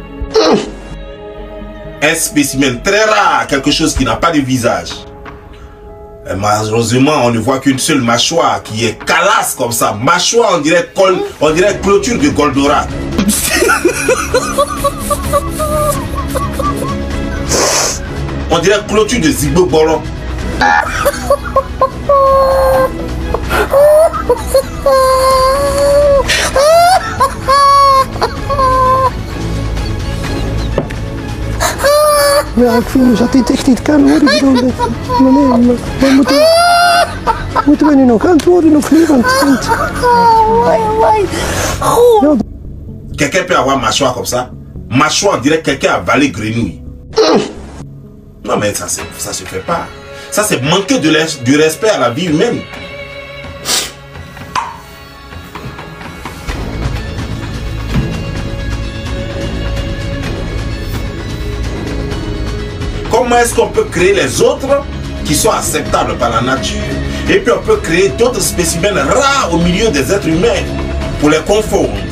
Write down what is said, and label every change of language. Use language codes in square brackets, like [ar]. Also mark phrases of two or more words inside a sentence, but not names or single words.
[fr] Un spécimen très rare, quelque chose qui n'a pas de visage. Et malheureusement, on ne voit qu'une seule mâchoire qui est calasse comme ça. Mâchoire, on dirait clôture de Goldorak. On dirait clôture de Zigbo Bolon. [nl] Ja, ik vind dat dit echt niet kan hoor. Ik bedoel, moeten we nu nog antwoorden of niet? [fr] Quelqu'un peut avoir mâchoire comme ça. Mâchoire, on dirait que quelqu'un a avalé grenouille. Non mais ça se fait pas. Ça c'est manquer du respect à la vie humaine. Comment est-ce qu'on peut créer les autres qui sont acceptables par la nature et puis on peut créer d'autres spécimens rares au milieu des êtres humains pour les confondre?